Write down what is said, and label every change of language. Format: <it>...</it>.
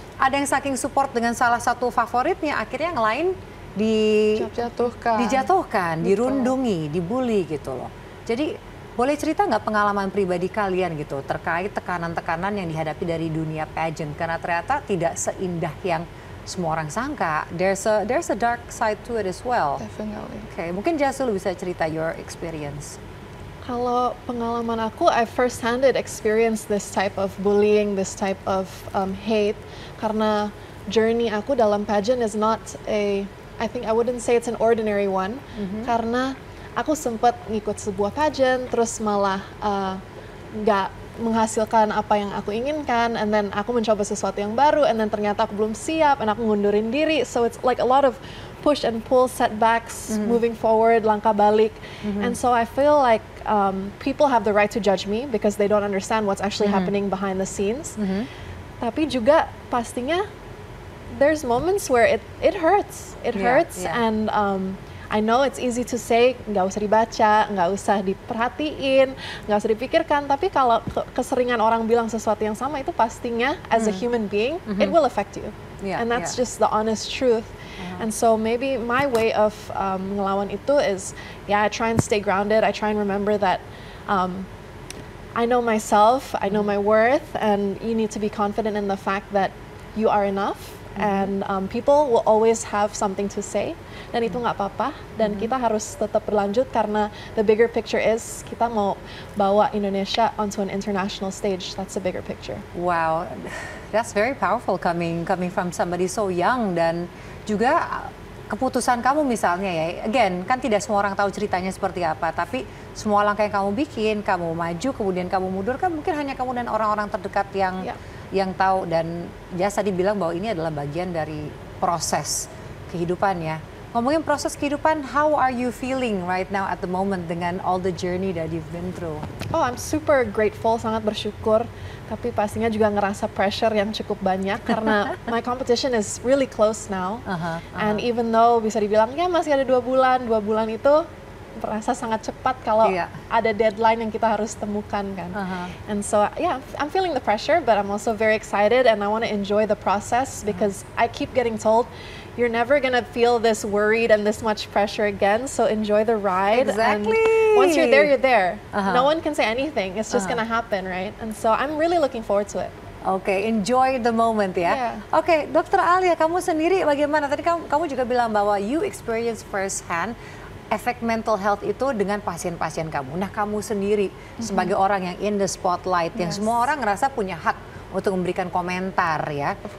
<id>Ada yang saking support dengan salah satu favoritnya, akhirnya yang lain dijatuhkan, dirundungi, dibully gitu loh. Jadi boleh cerita nggak pengalaman pribadi kalian gitu terkait tekanan-tekanan yang dihadapi dari dunia pageant? Karena ternyata tidak seindah yang semua orang sangka.</id> <en>There's a dark side to it as well. Definitely.</en> <id>Okay, mungkin Jasul bisa cerita</id> <en>your experience.</en> <id>Kalau pengalaman aku,</id> <en>I first-handed experience this type of bullying, this type of hate. Karena journey</en> <id>aku dalam</id> <en>pageant is not I think I wouldn't say it's an ordinary one.</en> <id>Karena aku sempat ngikut sebuah pageant, terus malah nggak menghasilkan apa yang aku inginkan, and then aku mencoba sesuatu yang baru, and then ternyata aku belum siap, and aku ngundurin diri.</id> <en>So it's like a lot of push and pull, setbacks, moving forward,</en> <id>langkah balik.</id> <en>And so I feel like people have the right to judge me because they don't understand what's actually happening behind the scenes.</en> <id>Tapi juga pastinya</id> <en>there's moments where it hurts. It hurts, and I know it's easy to say,</en> <id>nggak usah dibaca, nggak usah diperhatiin, nggak usah dipikirkan. Tapi kalau keseringan orang bilang sesuatu yang sama, itu pastinya</id> <en>as a human being, it will affect you. And that's just the honest truth. And so maybe my way of</en> <id>ngelawan itu</id> <en>is, I try and stay grounded. I try and remember that I know myself, I know my worth, and you need to be confident in the fact that you are enough. And people will always have something to say,</en> <id>dan itu nggak apa-apa, dan kita harus tetap berlanjut karena</id> <en>the bigger picture is</en> <id>kita mau bawa Indonesia</id> <en>onto an international stage. That's the bigger picture. Wow, that's very powerful coming from somebody so young.</en> <id>Dan juga keputusan kamu misalnya ya, again kan tidak semua orang tahu ceritanya seperti apa, tapi semua langkah yang kamu bikin, kamu maju kemudian kamu mundur, kan mungkin hanya kamu dan orang-orang terdekat yang tahu. Dan Jas tadi bilang bahwa ini adalah bagian dari proses kehidupan ya. Ngomongin proses kehidupan,</id> <en>how are you feeling right now at the moment dengan all the journey that you've been through? Oh, I'm super grateful,</en> <id>sangat bersyukur. Tapi pastinya juga ngerasa pressure yang cukup banyak karena</id> <en>my competition is really close now. And even though</en> <id>bisa dibilang ya masih ada 2 bulan itu merasa sangat cepat kalau ada deadline yang kita harus temukan kan.</id> <en>And so I'm feeling the pressure, but I'm also very excited and I want to enjoy the process because I keep getting told you're never gonna feel this worried and this much pressure again. So enjoy the ride. Exactly. And once you're there, you're there. No one can say anything. It's just gonna happen, right? And so I'm really looking forward to it.</en> <id>Oke,</id> <en>enjoy the moment</en> <id>ya. Oke, Dr. Alia, kamu sendiri bagaimana? Tadi kamu juga bilang bahwa</id> <en>you experience first hand</en> <id>efek mental health itu dengan pasien-pasien kamu. Nah, kamu sendiri sebagai orang yang</id> <en>in the spotlight,</en> <id>yang semua orang ngerasa punya hak untuk memberikan komentar ya.</id>